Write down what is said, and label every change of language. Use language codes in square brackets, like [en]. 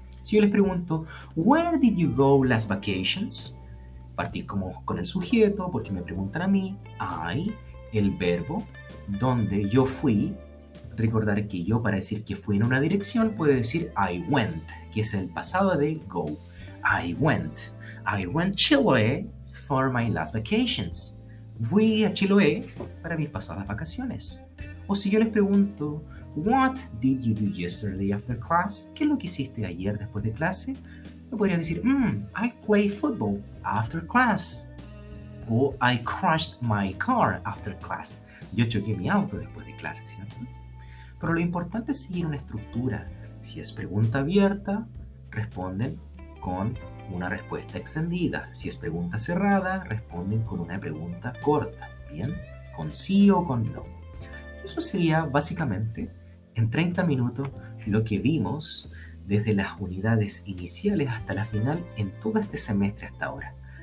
[es] Si yo les pregunto, [en] where did you go last vacations? [es] Partí como con el sujeto, porque me preguntan a mí, I, el verbo, donde yo fui. Recordar que yo, para decir que fui en una dirección, puedo decir [en] I went, [es] que es el pasado de go. [en] I went Chiloé for my last vacations. [es] Fui a Chiloé para mis pasadas vacaciones. O si yo les pregunto, [en] what did you do yesterday after class? [es] ¿Qué es lo que hiciste ayer después de clase? Me podrían decir, [en] I played football after class. O I crashed my car after class. [es] Yo choqué mi auto después de clase, ¿cierto? Pero lo importante es seguir una estructura. Si es pregunta abierta, responden con una respuesta extendida. Si es pregunta cerrada, responden con una pregunta corta. ¿Bien? Con sí o con no. Eso sería básicamente en 30 minutos lo que vimos desde las unidades iniciales hasta la final en todo este semestre hasta ahora.